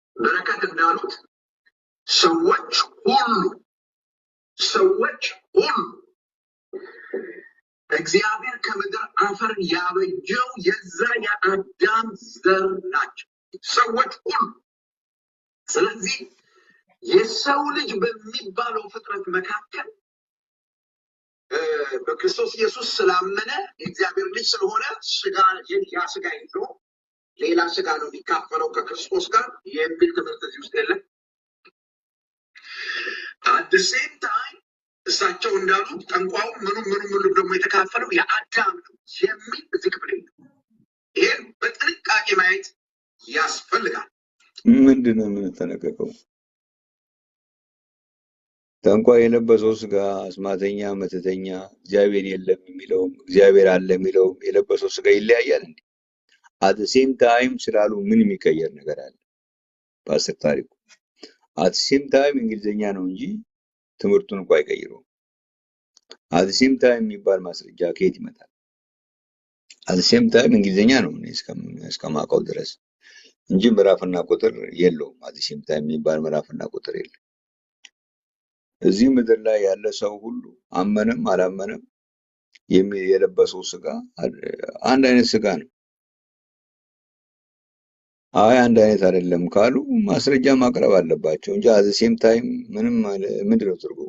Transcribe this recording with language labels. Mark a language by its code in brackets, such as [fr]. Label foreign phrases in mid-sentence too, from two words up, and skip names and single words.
[am] በረከት እንዳሉት ሰዎች ሁሉ እግዚአብሔር ከምድር አፈር ያበጀው የዛ የአዳም ዘር ናቸው ሰዎች ሁሉ። ስለዚህ የሰው ልጅ በሚባለው ፍጥረት መካከል በክርስቶስ ኢየሱስ ስላመነ የእግዚአብሔር ልጅ ስለሆነ ያ ስጋ ይዞ ሌላ ስጋ ነው የሚካፈለው ከክርስቶስ ጋር የሚል ትምህርት እዚህ ውስጥ የለም። [en] at the same time [am] እሳቸው እንዳሉት ጠንቋው ምኑም ደግሞ የተካፈለው የአዳም ነው የሚል እዚህ ክፍል የለም። ይሄን በጥንቃቄ ማየት ያስፈልጋል። ምንድን ነው የምንጠነቀቀው? ጠንቋይ የለበሰው ስጋ አስማተኛ፣ መተተኛ፣ እግዚአብሔር የለም የሚለውም እግዚአብሔር አለ የሚለውም የለበሰው ስጋ ይለያያል እንዴ? [en] at the same time [am] ስላሉ ምን የሚቀየር ነገር አለ? ፓስተር ታሪኩ [en] at the same time [am] እንግሊዘኛ ነው እንጂ ትምህርቱን እንኳን አይቀይረውም። [en] at the same time [am] የሚባል ማስረጃ ከየት ይመጣል? [en] at the same time [am] እንግሊዘኛ ነው እስከማውቀው ድረስ እንጂ ምዕራፍና ቁጥር የለውም። [en] at the same time [am] የሚባል ምዕራፍና ቁጥር የለም። እዚህ ምድር ላይ ያለ ሰው ሁሉ አመነም አላመነም የለበሰው ስጋ አንድ አይነት ስጋ ነው። አይ አንድ አይነት አይደለም ካሉ ማስረጃ ማቅረብ አለባቸው እንጂ [en] at the same time [am] ምንድን ነው ትርጉሙ?